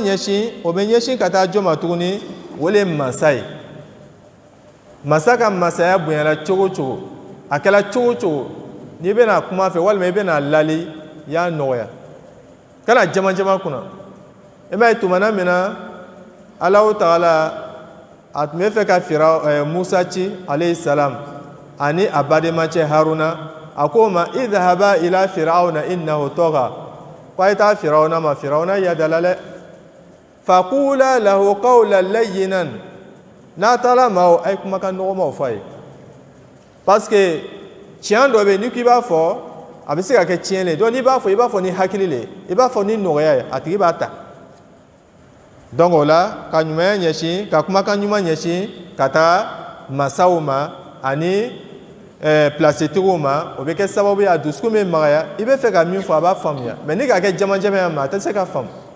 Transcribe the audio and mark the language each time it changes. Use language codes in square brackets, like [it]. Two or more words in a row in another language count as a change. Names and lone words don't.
[bm] ɲɛsin o bɛ ɲɛsin ka taa jɔn ma tuguni o de ye masa ye masa ka masaya bonyana cogo o cogo a kɛra cogo o cogo n'i bɛna kuma fɛ walima i bɛna lali i y'a nɔgɔya kana jama jama kunna i b'a ye tumana min na Alahu Ta'ala a tun bɛ fɛ ka Musa ci [ar] عليه السلام [bm] ani a badenmacɛ Haruna a ko ma [ar] اذهبا إلى فرعون إنه طغى [bm] ko a ye taa firawuna ma firawuna yadala dɛ [ar] فقولا له قولا لينا [bm] n'a taara ma o a ye kumakan nɔgɔmaw fɔ a ye parce que tiɲɛ dɔ bɛ yen n'i k'i b'a fɔ a bɛ se ka kɛ tiɲɛ le donc n'i b'a fɔ i b'a fɔ ni hakili le i b'a fɔ ni nɔgɔya ye a tigi b'a ta donc o la ka ɲumanya ɲɛsin ka kumakan ɲuman ɲɛsin ka taa masaw ma ani placetigiw ma o bɛ kɛ sababu ye a dusukun bɛ magaya i bɛ fɛ ka min fɔ a b'a faamuya mais ni ka kɛ jamajamaya ma a tɛ se ka faamu